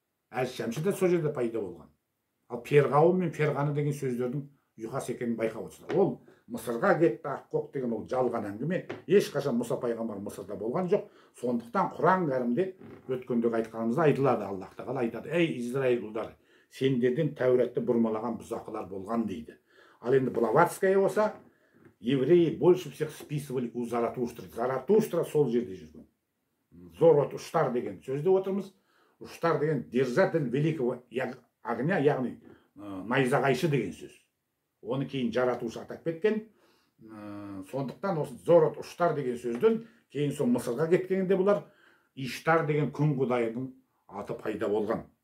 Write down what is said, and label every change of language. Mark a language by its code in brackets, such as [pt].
[kk] Әз-Шәмші де сол жерде пайда болған. Ал перғауын мен перғаны деген сөздердің ұйқас екенін байқап отырсыздар. Ол Мысырға кетті аққоқ деген ол жалған әңгіме. Ешқашан Мұса пайғамбар Мысырда болған жоқ. Сондықтан Құран кәрімде өткендегі айтқанымызда айтылады, Аллах тағала айтады: ей Израиль ұлдары, сендерден Тәуратты бұрмалаған бұзақылар болған дейді. Ал енді [ru] Блаватская [kk] болса, [ru] евреи больше всех списывали у Заратустра. [kk] Заратустра сол жерде жүрген. Зорот ұштар деген сөзде отырмыз. Ұштар деген [ru] держатель великого огня, [kk] яғни найзағайшы деген сөз. Оны кейін жаратушы атап кеткен. Сондықтан осы Зорот ұштар деген сөзден кейін сол Мысырға кеткенде бұлар Иштар деген күн құдайының аты пайда болған.